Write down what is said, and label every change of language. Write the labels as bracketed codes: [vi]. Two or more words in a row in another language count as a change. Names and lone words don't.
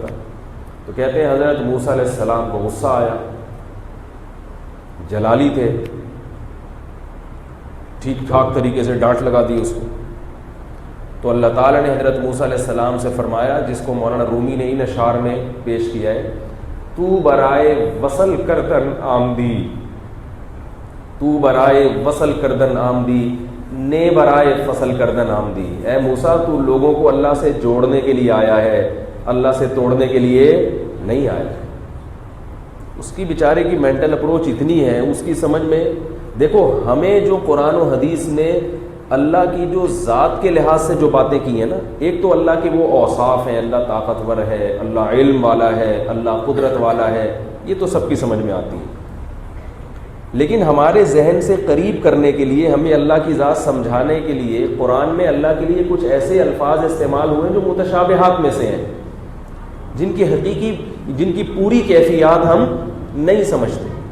[ur] تو کہتے ہیں حضرت موسیٰ علیہ السلام کو غصہ آیا، جلالی تھے، ٹھیک ٹھاک طریقے سے ڈانٹ لگا دی اس کو۔ تو اللہ تعالیٰ نے حضرت موسیٰ علیہ السلام سے فرمایا، جس کو مولانا رومی نے ان اشعار میں پیش کیا ہے، [fa] تو برائے وصل کردن آمدی، تو برائے وصل کردن آمدی، نے برائے فصل کردن آمدی۔ [ur] اے موسیٰ تو لوگوں کو اللہ سے جوڑنے کے لیے آیا ہے، اللہ سے توڑنے کے لیے نہیں آیا۔ اس کی بیچارے کی [en] mental approach [ur] اتنی ہے، اس کی سمجھ میں دیکھو، ہمیں جو قرآن و حدیث نے اللہ کی جو ذات کے لحاظ سے جو باتیں کی ہیں نا، ایک تو اللہ کے وہ اوصاف ہیں، اللہ طاقتور ہے، اللہ علم والا ہے، اللہ قدرت والا ہے، یہ تو سب کی سمجھ میں آتی ہے، لیکن ہمارے ذہن سے قریب کرنے کے لیے، ہمیں اللہ کی ذات سمجھانے کے لیے قرآن میں اللہ کے لیے کچھ ایسے الفاظ استعمال ہوئے جو متشابہات میں سے ہیں، جن کی پوری کیفیات ہم نہیں سمجھتے۔